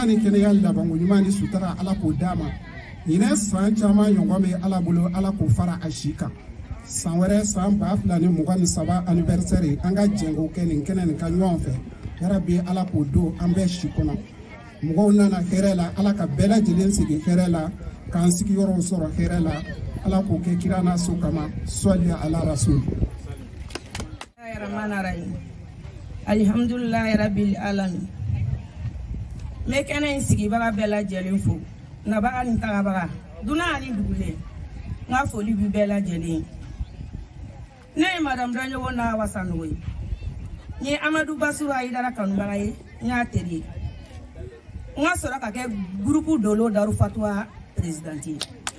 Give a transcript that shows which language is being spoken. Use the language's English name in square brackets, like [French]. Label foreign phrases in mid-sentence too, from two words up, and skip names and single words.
[Bambara] ni kɛnɛya labanko ɲuman ni sutura ala k'o d'a ma ɲinɛ san caman ɲɔgɔn bɛ ala bolo ala k'o fara a si kan san wɛrɛ san 2023 anniversaire an ka jɛnko kɛ nin kɛnɛ nin ka ɲɔgɔn fɛ yarabi ala k'o don an bɛɛ si kɔnɔ mɔgɔw nana hɛrɛ la ala ka bɛɛ lajɛlen sigi hɛrɛ la k'an sigiyɔrɔw sɔrɔ hɛrɛ la ala k'o kɛ kira n'a so kama sɔli ala rasul [Arabic] الحمد لله رب العالمين [Bambara] me kɛnɛ in sigibaga bɛɛ lajɛlen fo nabaga ni tagabaga dunan ani dugulen n ka foli bi bɛɛ lajɛlen ne ye madame Daɲogo n'a Wasanogo ye n ye Amadu Basiru Hayidara kanubaga ye n y'a teri ye n ka sɔrɔ ka kɛ groupe Dolo Daru Fatuwa présidente ye